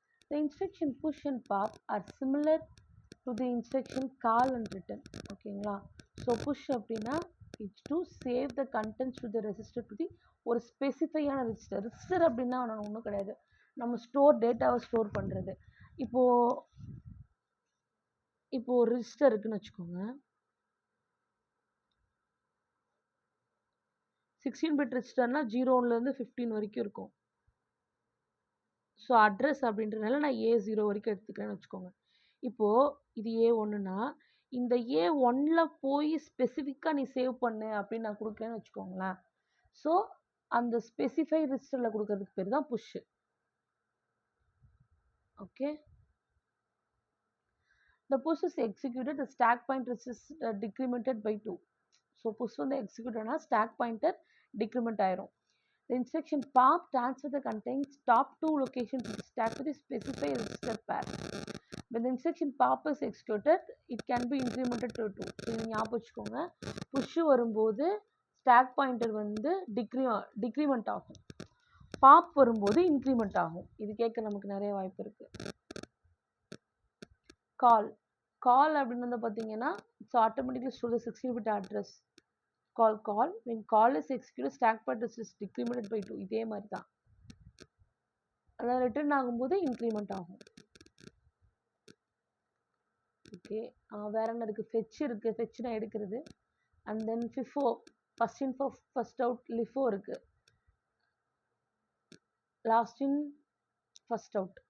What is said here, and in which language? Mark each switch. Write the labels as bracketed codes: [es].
[en] The instruction push and pop are similar to the instruction call and return. ஓகேங்களா, so push அப்படின்னா it's to save the contents to the register to the [ta] ஒரு ஸ்பெசிஃபையான register. Register அப்படின்னா ஒன்றும் கிடையாது, நம்ம டேட்டாவை store பண்ணுறது. இப்போ ஒரு ரெஜிஸ்டர் இருக்குன்னு வச்சுக்கோங்க. 16 பிட் ரெஜிஸ்டர்னா 0லேருந்து 15 வரைக்கும் இருக்கும். ஸோ அட்ரஸ் அப்படின்றதுனால நான் A0 வரைக்கும் எடுத்துக்கிறேன்னு வச்சுக்கோங்க. இப்போது இது A1னா இந்த A1ல் போய் ஸ்பெசிஃபிக்காக நீ சேவ் பண்ணு அப்படின்னு நான் கொடுக்குறேன்னு வச்சுக்கோங்களேன். ஸோ அந்த ஸ்பெசிஃபை ரெஜிஸ்டரில் கொடுக்கறதுக்கு பேர் தான் push. [en] Okay, the push is executed, the stack pointer is decremented by 2. [ta] So push வந்து எக்ஸிக்யூட் ஆனால் ஸ்டாக் பாயிண்டர் டிக்ரிமெண்ட் ஆயிரும். [en] The instruction pop transfer the contents top 2 location to the stack with a specified register pair. When the instruction pop is executed, it can be incremented to 2. [ta] இது ஞாபகம் வச்சுக்கோங்க. Push வரும்போது stock pointer வந்து decrement ஆகும், pop வரும்போது increment ஆகும். இது கேட்க நமக்கு நிறைய வாய்ப்பு இருக்குது. [en] call [ta] அப்படின்னு வந்து பார்த்தீங்கன்னா [en] It's automatically store the 16 bit address. Call when call is executed, stack pointer is decremented by 2. [ta] இதே மாதிரி தான், அதாவது ரிட்டர்ன் ஆகும்போது இன்க்ரிமெண்ட் ஆகும். ஓகே, வேற என்ன இருக்குது? ஃபெச் இருக்குது, ஃபெச்னா எடுக்கிறது. And then FIFO, first in first out. லிஃபோ இருக்குது, லாஸ்ட் இன் ஃபஸ்ட் அவுட்.